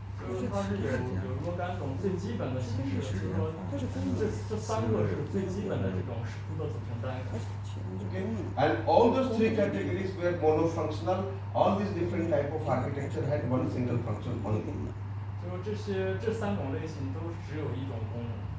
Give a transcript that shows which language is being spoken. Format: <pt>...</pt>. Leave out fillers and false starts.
<zh>就是它是有若干种最基本的形式，就是说这三个是最基本的这种石窟的组成单元。</zh> <en>Okay. And all those three categories were monofunctional. All these different type of architecture had one single function only.</en> <zh>就是这三种类型都只有一种功能。</zh>